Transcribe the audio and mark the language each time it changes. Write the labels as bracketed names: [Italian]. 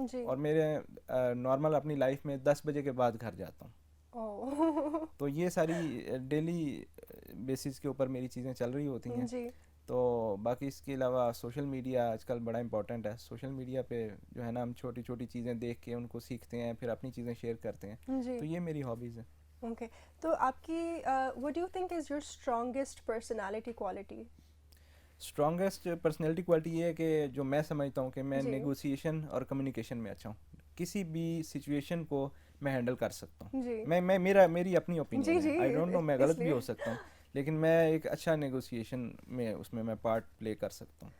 [Urdu] اور میرے نارمل اپنی لائف میں 10 بجے کے بعد گھر جاتا ہوں. تو یہ ساری ڈیلی بیسس کے اوپر میری چیزیں چل رہی ہوتی ہیں. تو باقی اس کے علاوہ سوشل میڈیا آج کل بڑا امپورٹنٹ ہے. سوشل میڈیا پہ جو ہے نا ہم چھوٹی چھوٹی چیزیں دیکھ کے ان کو سیکھتے ہیں, پھر اپنی چیزیں شیئر کرتے ہیں. تو یہ میری ہابیز ہیں. [English] Okay, تو آپ کی what do you think is your strongest personality quality? [Urdu] Strongest personality quality یہ ہے کہ جو میں سمجھتا ہوں کہ میں نیگوسیشن اور کمیونیکیشن میں اچھا ہوں. کسی بھی سچویشن کو میں ہینڈل کر سکتا ہوں. میں میری اپنی اوپینین ہے, آئی ڈونٹ نو, میں غلط بھی ہو سکتا ہوں, لیکن میں ایک اچھا نیگوسیشن میں اس میں پارٹ پلے کر سکتا ہوں.